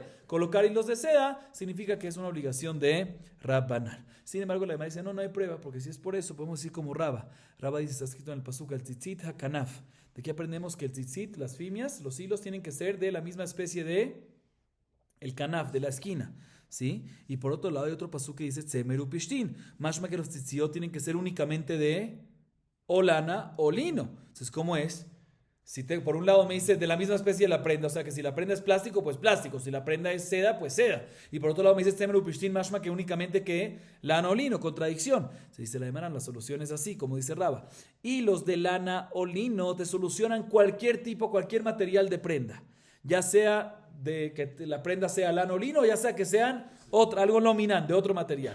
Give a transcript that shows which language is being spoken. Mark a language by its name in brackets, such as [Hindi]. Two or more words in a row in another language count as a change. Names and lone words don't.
[Spanish] Colocar hilos de seda significa que es una obligación de Rabbanán. Sin embargo, la Gemara dice, no hay prueba, porque si es por eso, podemos decir como Raba. Raba dice, está escrito en el pasuk, el [Hebrew] ציצית הכנף. [Spanish] De aquí aprendemos que el tzitzit, las fimias, los hilos tienen que ser de la misma especie de el kanaf, de la esquina. ¿sí? Y por otro lado hay otro pasú que dice [Hebrew] צמר ופשתים. [Spanish] Mashma que los tzitziot tienen que ser únicamente de o lana o lino. Entonces, ¿cómo es? Si por un lado me dice de la misma especie de la prenda, o sea que si la prenda es plástico, pues plástico, si la prenda es seda, pues seda. Y por otro lado me dice [Hebrew] צמר ופשתים משמע [Spanish] que únicamente que lana o lino, contradicción. Se dice la demanda, la solución es así, como dice Raba. Y los de lana o lino te solucionan cualquier tipo, cualquier material de prenda. Ya sea de que la prenda sea lana o lino, ya sea que sean algo nominal, de otro material.